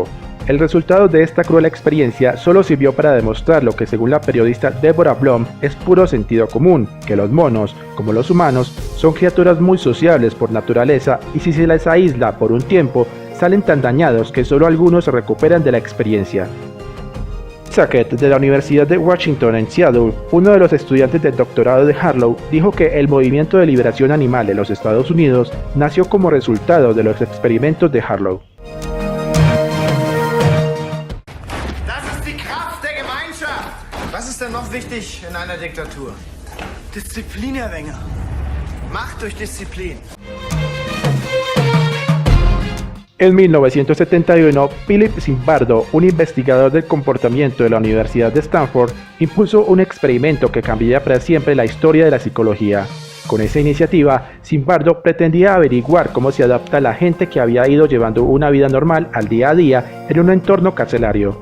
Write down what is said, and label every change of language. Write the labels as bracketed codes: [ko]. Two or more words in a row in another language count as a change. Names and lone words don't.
[es] El resultado de esta cruel experiencia solo sirvió para demostrar lo que, según la periodista Deborah Blum, es puro sentido común, que los monos, como los humanos, son criaturas muy sociables por naturaleza y si se les aísla por un tiempo, salen tan dañados que solo algunos se recuperan de la experiencia. Sackett, de la Universidad de Washington en Seattle, uno de los estudiantes del doctorado de Harlow, dijo que el movimiento de liberación animal en los Estados Unidos nació como resultado de los experimentos de Harlow. [de] Das ist die Kraft der Gemeinschaft. Was ist denn noch wichtig in einer Diktatur? Disziplin, Herr Wenger. Macht durch Disziplin. [es] En 1971, Philip Zimbardo, un investigador del comportamiento de la Universidad de Stanford, impulsó un experimento que cambiaría para siempre la historia de la psicología. Con esa iniciativa, Zimbardo pretendía averiguar cómo se adapta la gente que había ido llevando una vida normal al día a día en un entorno carcelario.